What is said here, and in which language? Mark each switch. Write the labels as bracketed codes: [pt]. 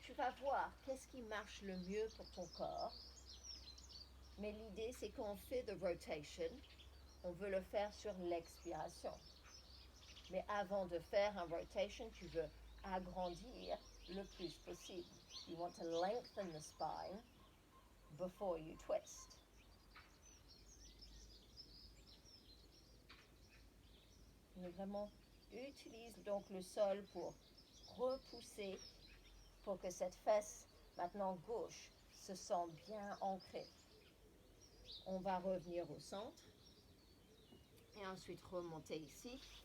[fr] Tu vas voir qu'est-ce qui marche le mieux pour ton corps. Mais l'idée, c'est qu'on fait de rotation. On veut le faire sur l'expiration. Mais avant de faire un rotation, tu veux agrandir le plus possible. [en] You want to lengthen the spine before you twist. [fr] Mais vraiment, utilise donc le sol pour repousser pour que cette fesse, maintenant gauche, se sente bien ancrée. On va revenir au centre et ensuite remonter ici.